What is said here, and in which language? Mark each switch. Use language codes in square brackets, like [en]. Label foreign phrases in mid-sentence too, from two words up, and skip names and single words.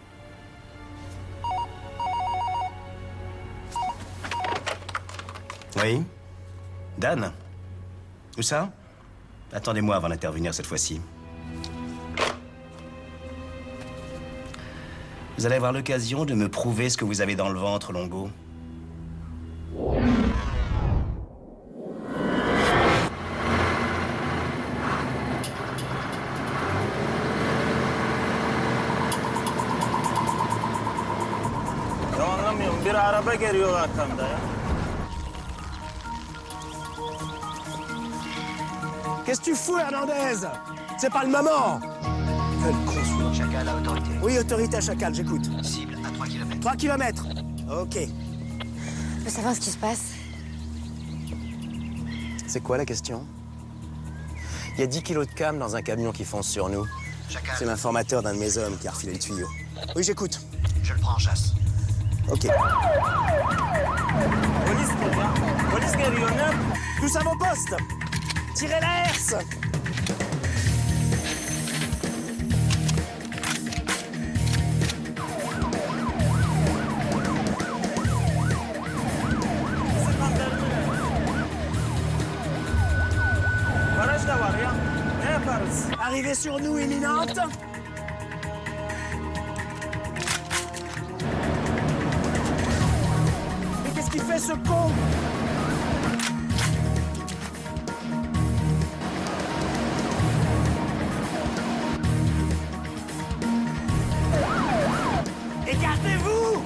[fr] Oui? Dan? Où ça? Attendez-moi avant d'intervenir cette fois-ci. Vous allez avoir l'occasion de me prouver ce que vous avez dans le ventre, Longo. [tr] Anlamıyorum. Bir araba geliyor arkamda ya. [fr] Qu'est-ce que tu fous, Hernandez? C'est pas le moment. Quel con, celui-là. Chacal à autorité. Oui, autorité à Chacal, j'écoute. Cible à 3 km. 3 kilomètres. Ok. Je veux savoir ce qui se passe. C'est quoi la question? Il y a 10 kilos de cam dans un camion qui fonce sur nous. Chacal. C'est l'informateur d'un de mes hommes qui a refilé le tuyau. Oui, j'écoute. Je le prends en chasse. Ok. [tr] Polis burada. Polis geliyor ne? [fr] Tous à vos postes. Tirez la herse. [tr] Baraj da var ya. Ne yaparız? [fr] Arrivée sur nous imminente. Mais qu'est-ce qu'il fait, ce con? Écartez-vous!